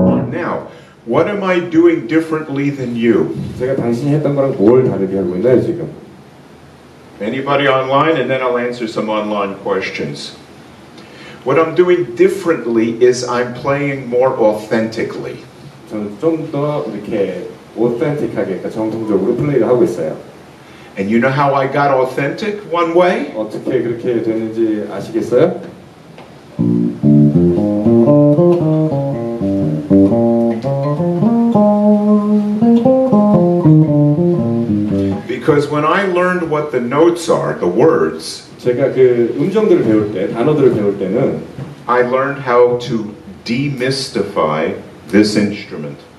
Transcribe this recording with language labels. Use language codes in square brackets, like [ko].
[en] Now, what am I doing differently than you? [ko] 제가 당신이 했던 거랑 뭘 다르게 하고 있나요 지금? [en] Anybody online? And then I'll answer some online questions. What I'm doing differently is I'm playing more authentically. [ko] 저는 좀 더 이렇게 오센틱하게, 그러니까 정통적으로 플레이를 하고 있어요. [en] And you know how I got authentic? One way? [ko] 어떻게 그렇게 되는지 아시겠어요? [en] Because when I learned what the notes are, the words, [ko] 제가 그 음정들을 배울 때, 단어들을 배울 때는 [en] I learned how to demystify this instrument.